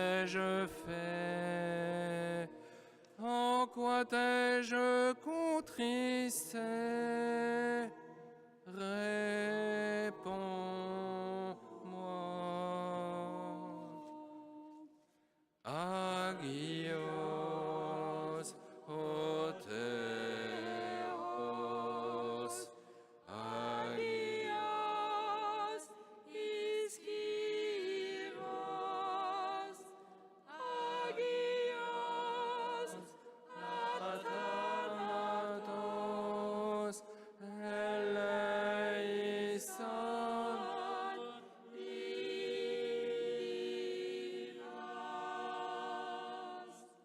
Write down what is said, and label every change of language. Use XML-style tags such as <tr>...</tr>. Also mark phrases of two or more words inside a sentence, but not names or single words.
<fr>t'ai-je fait? En quoi t'ai-je contristé? Réponds-moi.</fr> <el>Άγιος, ο Θεός, Άγιος, ισχυρός, Άγιος, αθάνατος, ελέησον, ημάς.</el>